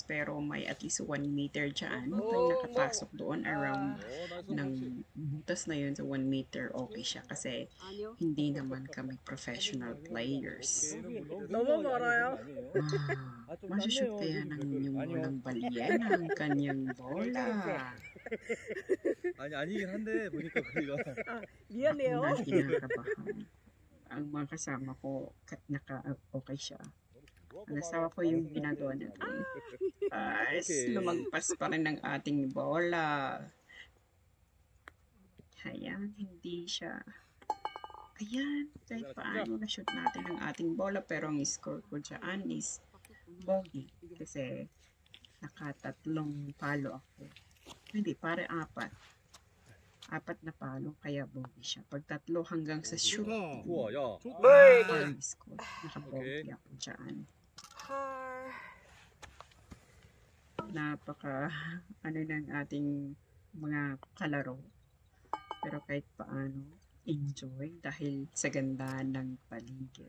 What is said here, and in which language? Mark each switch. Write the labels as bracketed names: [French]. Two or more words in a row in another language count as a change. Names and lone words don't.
[Filipino] Pero may [English] at least [Filipino] 1 meter dyan. Pag nakapasok doon around ng butas na yun sa 1 meter, okay siya. Kasi hindi naman kami [English] professional players. [Filipino] Masushoot kaya ng inyong walang balyena ang kanyang bola. [Korean] 아니긴 한데 보니까 거기가 미안해요. [Filipino] Ang kinakabahan. Ang mga kasama ko, okay siya. Ang asawa ko yung ginagawa natin. Lumagpas pa rin ng ating bola. Ayan, hindi siya. Ayan, kahit paano na-shoot natin ang ating bola. Pero ang score ko dyan is bogey. Kasi Nakatatlong palo ako. Hindi, pare apat. Apat na palo, kaya bogey siya. Pag tatlo hanggang sa shoot, [Korean] 우와, 야. [English] farm score. [Filipino] Nakabogey Okay. ako dyan. Napaka, ano ng ating mga kalaro. Pero kahit paano, enjoy dahil sa ganda ng paligid.